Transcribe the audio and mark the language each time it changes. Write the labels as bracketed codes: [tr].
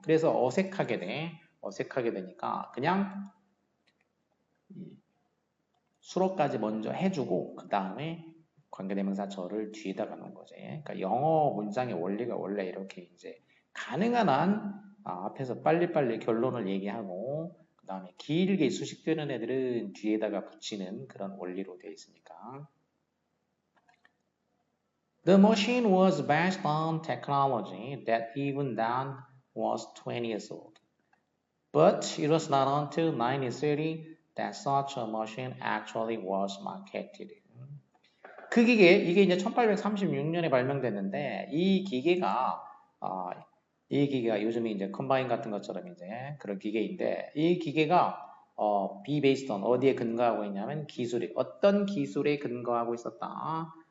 [ko] 그래서 어색하게 돼. 어색하게 되니까 그냥 수로까지 먼저 해주고 그 다음에 관계대명사 절을 뒤에다가 놓은 거지. 그러니까 영어 문장의 원리가 원래 이렇게 이제 가능한 한 앞에서 빨리빨리 결론을 얘기하고 그 다음에 길게 수식되는 애들은 뒤에다가 붙이는 그런 원리로 되어 있으니까. [en] The machine was based on technology that even then was 20 years old. But it was not until 1930 that such a machine actually was marketed. [ko] 그 이게 이제 1836년에 발명됐는데 이 기계가 요즘에 이제 컴바인 같은 것처럼 이제 그런 기계인데 이 기계가 [en] be based on [ko] 어디에 근거하고 있냐면 기술이 어떤 기술에 근거하고 있었다.